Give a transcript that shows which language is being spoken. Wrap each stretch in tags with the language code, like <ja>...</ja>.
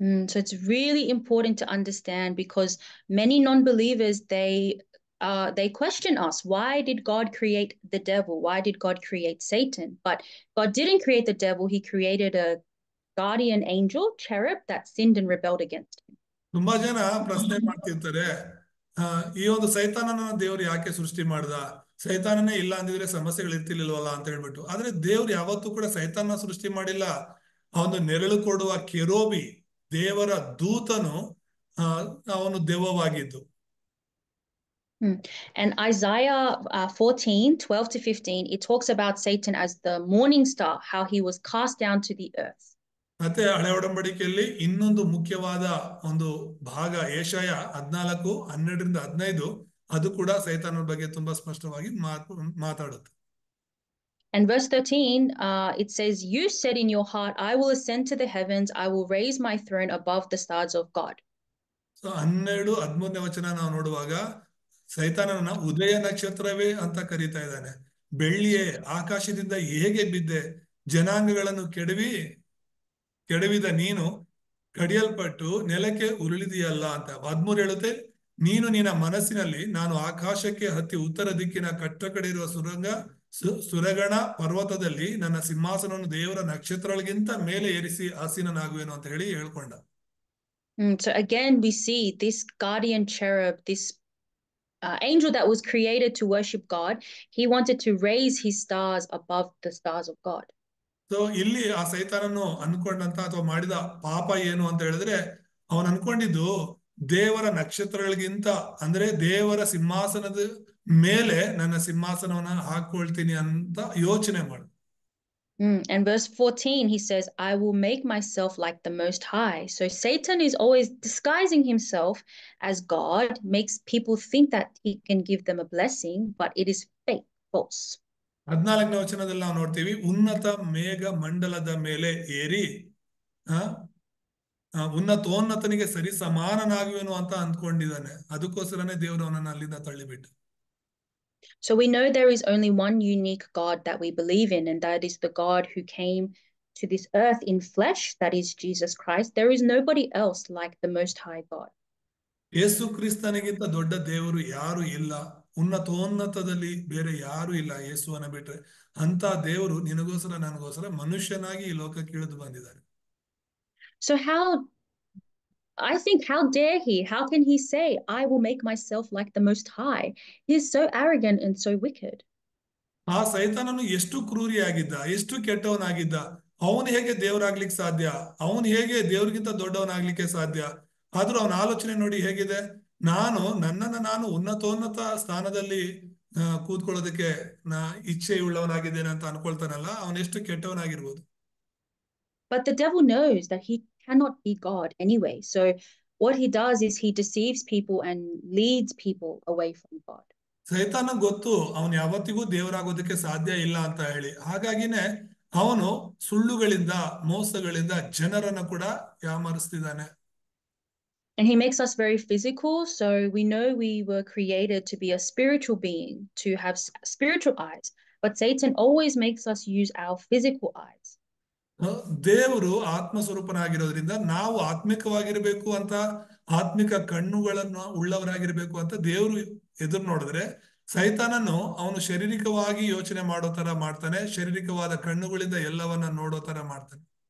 <en>So it's really important to understand, because many non-believers, they question us. Why did God create the devil? Why did God create Satan? But God didn't create the devil. He created a guardian angel, cherub, that sinned and rebelled against him.</en> <kn>ತುಂಬಾ ಜನ ಪ್ರಶ್ನೆ ಮಾಡ್ತಿರ್ತಾರೆ, ಈ ಒಂದು ಸೈತಾನನ ದೇವ್ರು ಯಾಕೆ ಸೃಷ್ಟಿ ಮಾಡ್ದ, ಸೈತಾನನೇ ಇಲ್ಲ ಅಂದಿದ್ರೆ ಸಮಸ್ಯೆಗಳು ಇರ್ತಿರ್ಲಿಲ್ವಲ್ಲ ಅಂತ ಹೇಳ್ಬಿಟ್ಟು. ಆದ್ರೆ ದೇವ್ರು ಯಾವತ್ತೂ ಕೂಡ ಸೈತಾನ ಸೃಷ್ಟಿ ಮಾಡಿಲ್ಲ. ಅವನು ನೆರಳು ಕೊಡುವ ಕೆರೋಬಿ, ದೇವರ ದೂತನು ಅವನು ದೆವ್ವವಾಗಿದ್ದು.</kn> <en>And Isaiah 14:12-15, it talks about Satan as the morning star, how he was cast down to the earth.</en> <kn>ಮತ್ತೆ ಹಳೆ ಒಡಂಬಡಿಕೆಯಲ್ಲಿ ಇನ್ನೊಂದು ಮುಖ್ಯವಾದ ಒಂದು ಭಾಗ ಯೆಶಾಯ 14:12-15, ಅದು ಕೂಡ ಸೈತಾನನ ಬಗ್ಗೆ ತುಂಬಾ ಸ್ಪಷ್ಟವಾಗಿ ಮಾತಾಡುತ್ತೆ.</kn> <en>And verse 13, it says, you said in your heart, I will ascend to the heavens, I will raise my throne above the stars of God.</en> <kn>So 12-13ನೇ ವಚನ ನಾವು ನೋಡುವಾಗ ಸೈತಾನನ ಉದಯ ನಕ್ಷತ್ರವೇ ಅಂತ ಕರೀತಾ ಇದ್ದಾನೆ. ಬೆಳ್ಳಿಯೇ, ಆಕಾಶದಿಂದ ಹೇಗೆ ಬಿದ್ದೆ, ಜನಾಂಗಗಳನ್ನು ಕೆಡವಿದ ನೀನು ಕಡಿಯಲ್ಪಟ್ಟು ನೆಲಕ್ಕೆ ಉರುಳಿದೆಯಲ್ಲ ಅಂತ. 13 ಹೇಳುತ್ತೆ, ನೀನು ನಿನ್ನ ಮನಸ್ಸಿನಲ್ಲಿ ನಾನು ಆಕಾಶಕ್ಕೆ ಹತ್ತಿ ಉತ್ತರ ದಿಕ್ಕಿನ ಕಟ್ಟ ಕಡೆ ಇರುವ ಸುರಗಣ ಪರ್ವತದಲ್ಲಿ ನನ್ನ ಸಿಂಹಾಸನವನ್ನು ದೇವರ ನಕ್ಷತ್ರಗಳಿಗಿಂತ ಮೇಲೆ ಏರಿಸಿ ಆಸೀನನಾಗುವೆನು ಅಂತ ಹೇಳಿ ಹೇಳ್ಕೊಂಡ.</kn> <en>So again, we see this guardian cherub, this angel that was created to worship God. He wanted to raise his stars above the stars of God.</en> <kn>So ಇಲ್ಲಿ ಆ ಸೈತಾನನು ಅನ್ಕೊಂಡಂತ ಅಥವಾ ಮಾಡಿದ ಪಾಪ ಏನು ಅಂತ ಹೇಳಿದ್ರೆ, ಅವನು ಅನ್ಕೊಂಡಿದ್ದು ದೇವರ ನಕ್ಷತ್ರಗಳಿಗಿಂತ ಅಂದ್ರೆ ದೇವರ ಸಿಂಹಾಸನದ ಮೇಲೆ ನನ್ನ ಸಿಂಹಾಸನವನ್ನ ಹಾಕೊಳ್ತೀನಿ ಅಂತ ಯೋಚನೆ ಮಾಡು.</kn> <en>And verse 14, he says, I will make myself like the Most High. So Satan is always disguising himself as God, makes people think that he can give them a blessing, but it is fake, false.</en> <kn>14ನೇ ವಚನದಲ್ಲಿ ನಾವು ನೋಡ್ತೀವಿ, ಉನ್ನತ ಮೇಘ ಮಂಡಲದ ಮೇಲೆ ಏರಿ ಉನ್ನತೋನ್ನತನಿಗೆ ಸರಿ ಸಮಾನನಾಗುವೆನು ಅಂತ ಅಂದ್ಕೊಂಡಿದ್ದಾನೆ. ಅದಕ್ಕೋಸ್ಕರನೇ ದೇವರು ಅವನನ್ನು ಅಲ್ಲಿಂದ ತಳ್ಳಿಬಿಟ್ಟು.</kn> <en>So we know there is only one unique God that we believe in, and that is the God who came to this earth in flesh, that is Jesus Christ. There is nobody else like the Most High God.</en> <kn>ಯೇಸು ಕ್ರಿಸ್ತನಿಗಿಂತ ದೊಡ್ಡ ದೇವರು ಯಾರು ಇಲ್ಲ, ಉನ್ನತೋನ್ನತದಲ್ಲಿ ಬೇರೆ ಯಾರು ಇಲ್ಲ ಯೇಸುವನ್ನ ಬಿಟ್ರೆ. ಅಂತ ದೇವರು ನಿನಗೋಸ್ಕರ ನನಗೋಸ್ಕರ ಮನುಷ್ಯನಾಗಿ ಈ ಲೋಕಕ್ಕೆ ಇಳಿದು ಬಂದಿದ್ದಾರೆ.</kn> <en>So I think, how dare he? How can he say, I will make myself like the Most High? He is so arrogant and so wicked.</en> <kn>ಆ ಸೈತಾನನು ಎಷ್ಟು ಕ್ರೂರಿಯಾಗಿದ್ದ, ಎಷ್ಟು ಕೆಟ್ಟವನಾಗಿದ್ದ. ಅವನು ಹೇಗೆ ದೇವರಾಗ್ಲಿಕ್ಕೆ ಸಾಧ್ಯ? ಅವನು ಹೇಗೆ ದೇವ್ರಿಗಿಂತ ದೊಡ್ಡವನಾಗ್ಲಿಕ್ಕೆ ಸಾಧ್ಯ? ಆದ್ರೂ ಅವನ ಆಲೋಚನೆ ನೋಡಿ ಹೇಗಿದೆ. ನನ್ನನ್ನು ನಾನು ಉನ್ನತೋನ್ನತ ಸ್ಥಾನದಲ್ಲಿ ಕೂತ್ಕೊಳ್ಳೋದಕ್ಕೆ ಇಚ್ಛೆಯುಳ್ಳವನಾಗಿದ್ದೇನೆ ಅಂತ ಅನ್ಕೊಳ್ತಾನಲ್ಲ, ಅವನೆಷ್ಟು ಕೆಟ್ಟವನಾಗಿರ್ಬೋದು.</kn> <en>But the devil knows that he cannot be God anyway. So what he does is he deceives people and leads people away from God.</en> <kn>ಸೈತಾನ ಗೊತ್ತು ಅವನು ಯಾವತ್ತಿಗೂ ದೇವರಾಗೋದಕ್ಕೆ ಸಾಧ್ಯ ಇಲ್ಲ ಅಂತ ಹೇಳಿ. ಹಾಗಾಗಿನೇ ಅವನು ಸುಳ್ಳುಗಳಿಂದ ಮೋಸಗಳಿಂದ ಜನರನ್ನ ಕೂಡ ಯಾಮರಿಸ್ತಿದ್ದಾನೆ.</kn> <en>And he makes us very physical. So we know we were created to be a spiritual being, to have spiritual eyes. But Satan always makes us use our physical eyes.</en> <kn>ದೇವರು ಆತ್ಮ ಸ್ವರೂಪನಾಗಿರೋದ್ರಿಂದ ನಾವು ಆತ್ಮಿಕವಾಗಿರ್ಬೇಕು ಅಂತ, ಆತ್ಮಿಕ ಕಣ್ಣುಗಳನ್ನು ಉಳ್ಳವರಾಗಿರ್ಬೇಕು ಅಂತ ದೇವರು ಎದುರು ನೋಡಿದ್ರೆ, ಸೈತಾನನು ಅವನು ಶಾರೀರಿಕವಾಗಿ ಯೋಚನೆ ಮಾಡೋ ತರ ಮಾಡ್ತಾನೆ, ಶಾರೀರಿಕವಾದ ಕಣ್ಣುಗಳಿಂದ ಎಲ್ಲವನ್ನ ನೋಡೋ ತರ ಮಾಡ್ತಾನೆ.</kn>